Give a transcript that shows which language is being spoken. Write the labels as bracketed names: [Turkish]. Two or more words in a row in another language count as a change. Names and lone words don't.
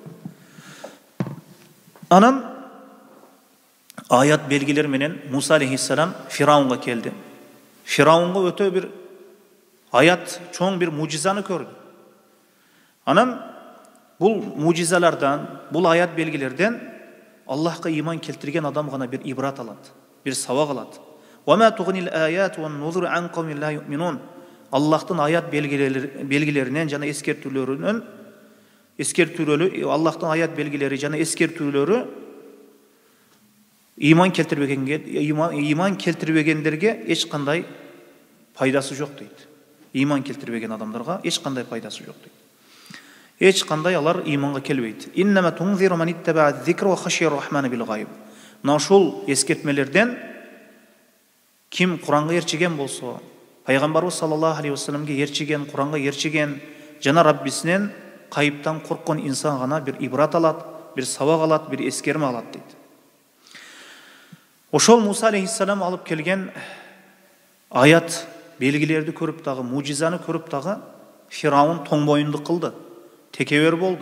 [Kyrgyz] Анан аят белгилер менен Муса алейхиссалам Фираунга келди. Фираунга өтө бир аят, чоң бир мужизаны көрдү. Анан бул мужизалардан, бул аят белгилерден Аллахка иман келтирген адам гана бир ибрат алат, бир сабак алат. [Arabic] وَمَا تُغْنِي الْآيَاتُ وَالنُّذُرُ عَنْ قَوْمٍ لَا يُؤْمِنُونَ. [Kyrgyz] Аллахтын аят белгилеринен жана эскертүүлөрүнөн, Аллахтын аят белгилери жана эскертүүлөрү иман келтирбегендерге эч кандай пайдасы жок дейт. Иман келтирбеген адамдарга эч кандай пайдасы жок дейт. Эч кандай алар иманга келбейт. [Arabic] إنما تنذر من اتبع الذكر وخشي الرحمن بالغيب. [Kyrgyz] Мына ушул эскертмелерден ким Куранга эрчиген болсо, пайгамбарыбыз [Arabic] صلى الله عليه وسلم [Kyrgyz] эрчиген, Куранга эрчиген, жана Раббисинен кайыптан корккон инсан гана бир ибрат алат, бир сабак алат, бир эскерме алат дейт. Ошол Муса алейхиссалам алып келген аят белгилерди көрүп дагы, мужизаны көрүп дагы Фираун тоң боюндук кылды, текебер болду.